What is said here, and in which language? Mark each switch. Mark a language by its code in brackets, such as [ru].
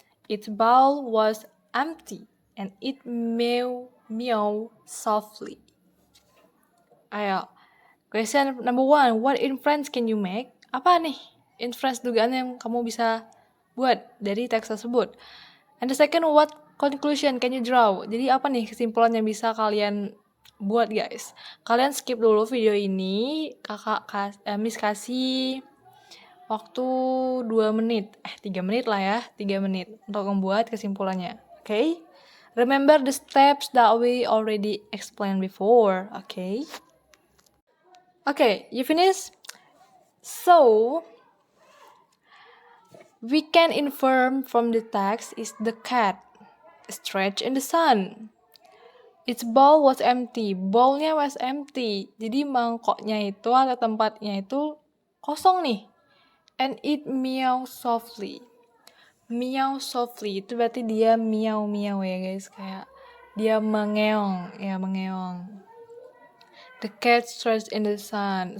[en] Its bowl was empty and it meow softly. Ayo, Question number 1, what inference can you make? [id] Apa nih inference dugaan yang kamu bisa buat dari teks tersebut? [en] And the second, what conclusion can you draw? [id] Jadi apa nih kesimpulan yang bisa kalian buat, guys? Kalian skip dulu video ini, Miss kasih waktu 2 menit, 3 menit lah ya, 3 menit untuk membuat kesimpulannya, okay? [en] Remember the steps that we already explained before, okay? Okay, you finish? So, we can infer from the text is the cat stretched in the sun. Its bowl was empty. Bowlnya was empty. [id] Jadi mangkoknya itu atau tempatnya itu kosong nih. [en] And it meow softly. Meow softly [id] itu berarti dia meow-meow ya guys. Kayak dia mengeong. Ya mengeong. [en] The cat stretched in the sun.